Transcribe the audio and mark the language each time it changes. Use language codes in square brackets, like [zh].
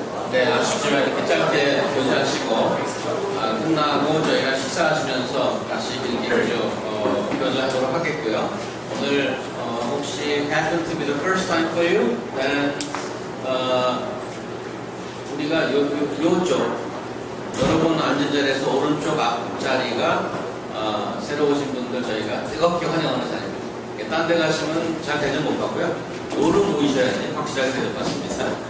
[ko] 네, 아쉽지만 이렇게 짧게 교제하시고 끝나고 저희가 식사하시면서 다시 일기로 교제하도록 하겠고요. 오늘 혹시 [en] happen to be the first time for you? then [ko] 우리가 요쪽 여러분 앉은 자리에서 오른쪽 앞자리가 새로 오신 분들 저희가 뜨겁게 환영하는 자리입니다. 딴 데 가시면 잘 대접 못 받고요. 오른 모이셔야지 확실하게 대접받습니다.